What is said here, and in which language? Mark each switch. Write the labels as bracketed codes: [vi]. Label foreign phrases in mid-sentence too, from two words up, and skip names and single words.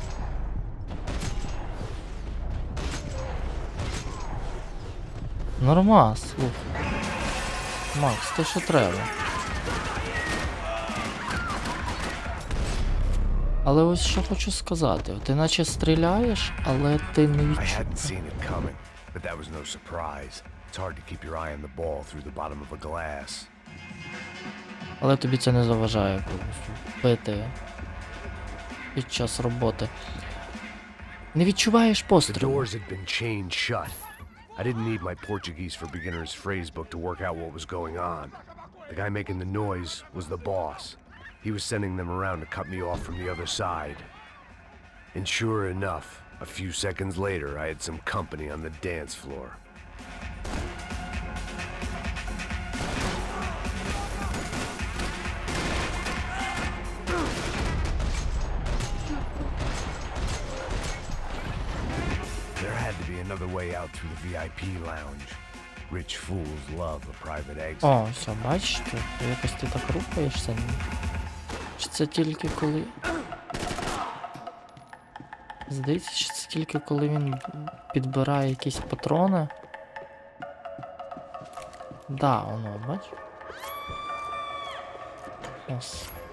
[uk] Нормас, слухай. Макс, ти що треба? Але ось що хочу сказати. Ти наче стріляєш, але ти не [en] I [uk] відчуваєш. [en] hadn't seen it coming, but that was no surprise. It's hard to keep your eye on the ball through the bottom of a glass. [uk] Але тобі це не заважає пити під час роботи. Не відчуваєш [en] The [uk] пострілу. [en] doors had been chained shut. I didn't need my Portuguese for beginners phrase book to work out what was going on. The guy making the noise was the boss. He was sending them around to cut me off from the other side. And sure enough, a few seconds later, I had some company on the dance floor. There had to be another way out through the VIP lounge. Rich fools love a private exit. [uk] О, все, бачите, якось ти так рухаєшся. Чи це тільки коли... Здається, що це тільки коли він підбирає якісь патрони. Да, воно, бач? Ось.